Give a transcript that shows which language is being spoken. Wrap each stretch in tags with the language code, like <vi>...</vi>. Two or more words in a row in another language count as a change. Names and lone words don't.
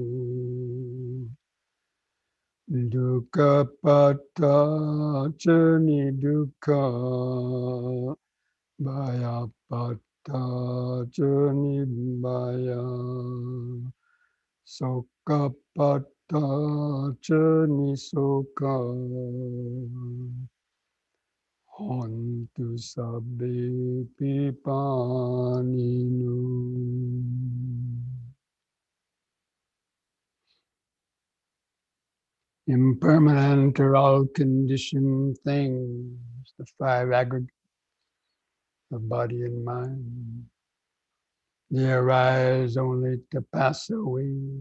<pi>dukkha patta ca niddukkha bhayapatta ca nibbaya sokapatta ca nisoka hontu sabbe pipaninu.</pi> <en>Impermanent or all conditioned things, the five aggregates of body and mind. They arise only to pass away.</en>